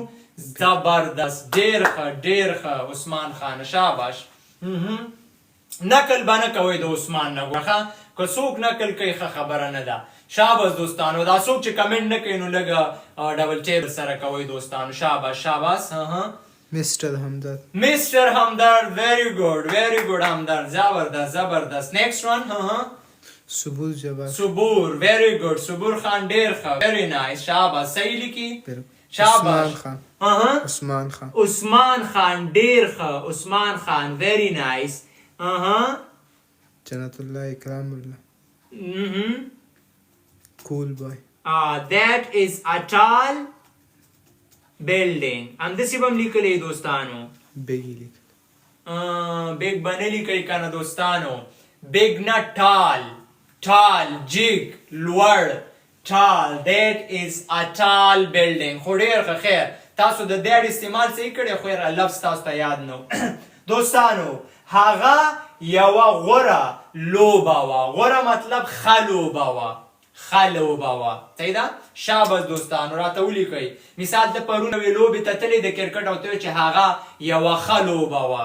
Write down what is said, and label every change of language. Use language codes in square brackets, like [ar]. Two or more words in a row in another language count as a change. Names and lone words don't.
[ps] زبردست. ډیر ښه عثمان خان. شاباش. نقل به نه کوئ د عثمان نه. ګوره که څوک نقل کوي ښه خبره نه ده. شاباش دوستانو. دا څوک چې کمنټ نه کوي نو لږه [en] double tap [ps] سره کوئ دوستانو. شاباش. مستر همدرد. [en] very good همدرد. زبردست. next one. صبور. very good. [ps] صبور خان. ډیر ښه. [en] very nice. [ps] شاباش. صحیح لیکي. شاباش. عثمان خان. ډیر ښه. عثمان خان. [en] very nice. جنت الله اکرام الله. cool boy. that is a tall building. [ps] همداسې به هم لیکلی دوستانو. بیگ به نه لیکئ که نه دوستانو. بیگ نه tall جګ لوړ. [en] that is a tall building. [ps] خو ډېر ښه خیر تاسو د that استعمال صحیح کړی خو لفظ تاسو ته یاد نه دوستانو. هغه یوه غوره لوبه وه. غوره مطلب ښه لوبه وه. صحیح ده. شاباش دوستانو. راته ولیکئ. مثال د پرون یوې لوبې ته تللی د کرکټ او ته چې هغه یوه ښه لوبه وه.